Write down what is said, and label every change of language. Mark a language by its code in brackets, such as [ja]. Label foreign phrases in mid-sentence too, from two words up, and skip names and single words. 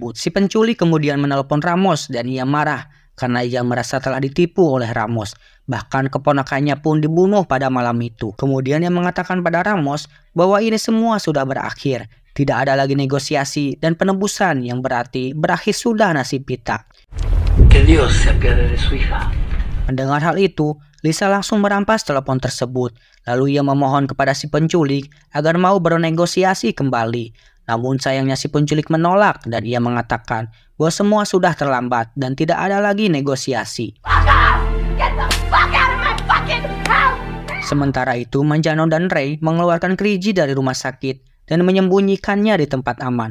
[id] Si penculik kemudian menelpon Ramos dan ia marah karena ia merasa telah ditipu oleh Ramos. Bahkan keponakannya pun dibunuh pada malam itu. Kemudian ia mengatakan pada Ramos bahwa ini semua sudah berakhir. Tidak ada lagi negosiasi dan penebusan, yang berarti berakhir sudah nasib Pita. [es] Que Dios se apiade de su hija. [id] Mendengar hal itu, Lisa langsung merampas telepon tersebut. Lalu ia memohon kepada si penculik agar mau bernegosiasi kembali. Namun sayangnya si penculik menolak dan ia mengatakan bahwa semua sudah terlambat dan tidak ada lagi negosiasi. Sementara itu, Manjano dan Ray mengeluarkan Kriji dari rumah sakit dan menyembunyikannya di tempat aman.